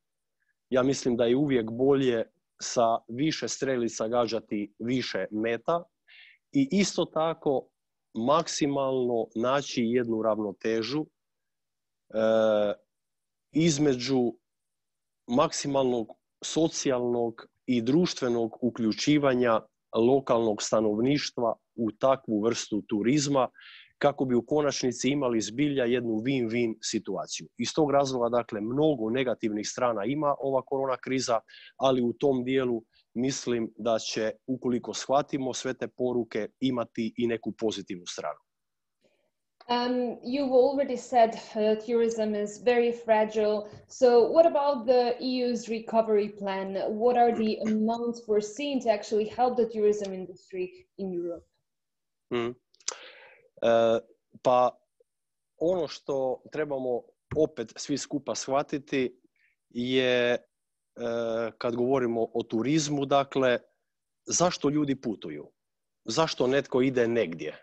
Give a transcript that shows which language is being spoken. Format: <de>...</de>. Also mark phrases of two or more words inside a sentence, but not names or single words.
<hr>Ja mislim da je uvijek bolje sa više strelica gađati više meta i isto tako maksimalno naći jednu ravnotežu između maksimalnog socijalnog i društvenog uključivanja lokalnog stanovništva u takvu vrstu turizma kako bi u konačnici imali zbilja jednu win-win situaciju. Iz tog razloga, dakle, mnogo negativnih strana ima ova korona kriza, ali u tom dijelu mislim da će, ukoliko shvatimo sve te poruke, imati i neku pozitivnu stranu.</hr> <en>You've already said tourism is very fragile. So what about the EU's recovery plan? What are the amounts foreseen to actually help the tourism industry in Europe?</en> <hr>Pa ono što trebamo opet svi skupa shvatiti je, kad govorimo o turizmu, dakle, zašto ljudi putuju? Zašto netko ide negdje?</hr>